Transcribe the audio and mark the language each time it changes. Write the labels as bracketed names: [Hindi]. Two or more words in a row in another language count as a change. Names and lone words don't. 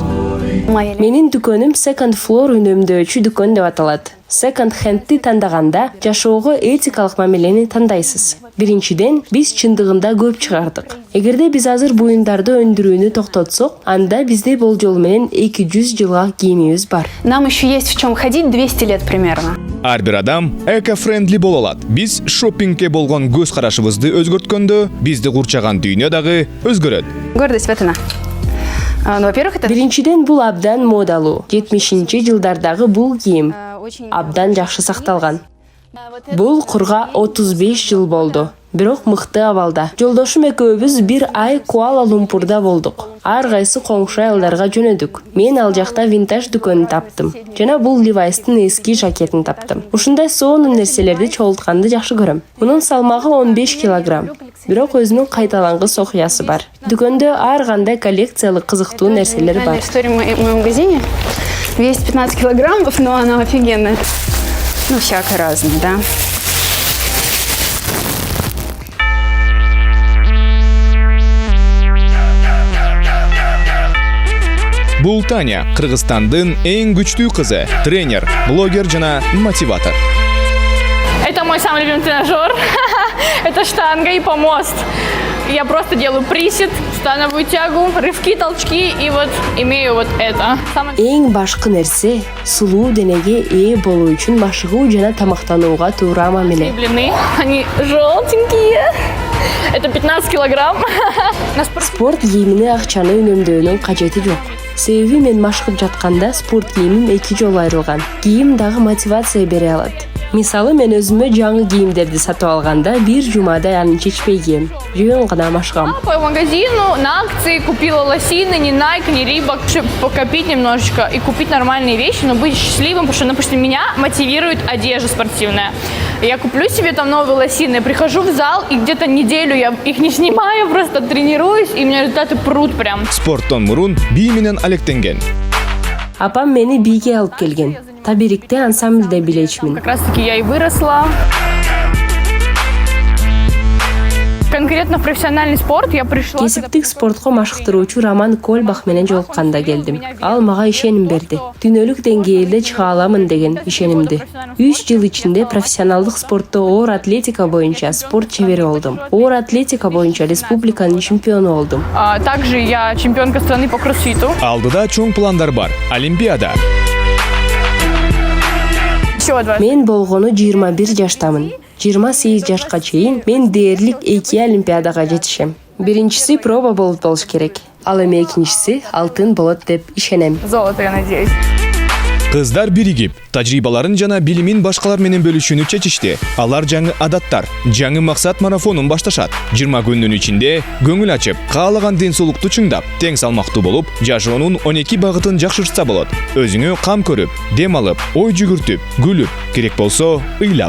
[Kyrgyz] Менин дүкөнүм Second Floor үнөмдөөчү дүкөн деп аталат. [English] Second Hand'ти [Kyrgyz] тандаганда жашоого этикалык мамилени тандайсыз. Биринчиден, биз чындыгында көп чыгардык. Эгерде биз азыр буюмдарды өндүрүүнү токтотсок, анда бизде болжол менен 200 жылга кийимибиз бар. [Russian] Нам еще есть в чем ходить 200 лет примерно. [Kyrgyz] Ар бир адам эко-френдли боло алат. Биз шоппингке болгон көз карашыбызды өзгөрткөндө, бизди курчаган дүйнө дагы өзгөрөт. [Russian] Гордость вот она. Во-первых, это... [Kyrgyz] Биринчиден, бул абдан модалуу. 70-жылдардагы бул кийим абдан жакшы сакталган. Бул курга 35 жыл болду. Бирок мыкты абалда. Жолдошум экөөбүз бир ай Куала-Лумпурда болдук. Ар кайсы коңшу айылдарга жөнөдүк. Мен ал жакта винтаж дүкөнүн таптым. Жана бул Levi'стын эски жакетин таптым. Ушундай сонун нерселерди чогултканды жакшы көрөм. Мунун салмагы 15 килограмм. Бирок өзүнүн кайталангыс окуясы бар. Дүкөндө ар кандай коллекциялык кызыктуу нерселер бар. [Russian] История в моем магазине весит 15 килограммов, но она офигенная. Ну, всякое разное, да. [Kyrgyz] Бул Таня, Кыргызстандын эң күчтүү кызы, тренер, блогер жана мотиватор. [Russian] Это мой самый любимый тренажер. Это штанга и помост. Я просто делаю присед, становую тягу, рывки, толчки и вот имею вот это. [Kyrgyz] Эң башкы нерсе сулуу денеге ээ болуу үчүн машыгуу жана тамактанууга туура мамиле. [Russian] Длины, они желтенькие. Это 15 килограмм. [Kyrgyz] Спорт кийимине акчаны үнөмдөөнүн кажети жок. Себеби мен машыгып жатканда спорт кийимим 2 жолу айрылган. Кийим дагы мотивация бере алат. Мисалы, мен өзүмө жаңы кийимдерди сатып алганда бир жумада аны чечпей кийем. Жөн гана машыгам. [Russian] По магазину на акции купила лосины, ни Nike, ни Reebok, чтобы покопить немножечко и купить нормальные вещи, но быть счастливым, потому что, допустим, меня мотивирует одежда спортивная. Я куплю себе там новые лосины, прихожу в зал, и где-то неделю я их не снимаю, просто тренируюсь, и у меня результаты прут прям. [Kyrgyz] Спорттон мурун бий менен алектенген. Апам мени бийге алып келген. Табирикте ансамбльде билечмин. [Russian] Как раз таки я и выросла. Конкретно в профессиональный спорт я пришла. [Kyrgyz] Кесиптик спортко машыктыруучу Роман Кольбах менен жолукканда келдим. Ал мага ишеним берди. Дүйнөлүк деңгээлде чыга аламын деген ишенимди. 3 жыл ичинде профессионалдык спортто оор атлетика боюнча спорт чебери болдум. Оор атлетика боюнча республиканын чемпиону болдум. [Russian] Также я чемпионка страны по кроссфиту. [Kyrgyz] Алдыда чоң пландар бар. Олимпиада. Мен болгону 21 жаштамын. 28 жашка чейин мен дээрлик 2 олимпиадага жетишем. Биринчиси проба болуш керек. Ал эми экинчиси алтын болот деп ишенем. [Russian] Золото, я надеюсь. [Kyrgyz] Кыздар биригип, тажрыйбаларын жана билимин башкалар менен бөлүшүүнү чечишти. Алар жаңы адаттар, жаңы максат марафонун башташат. 20 күндүн ичинде көңүл ачып, каалаган ден соолукту чыңдап, тең салмактуу болуп, жашоонун 12 багытын жакшыртса болот. Өзүңө кам көрүп, дем алып, ой жүгүртүп, күлүп, керек болсо ыйлап.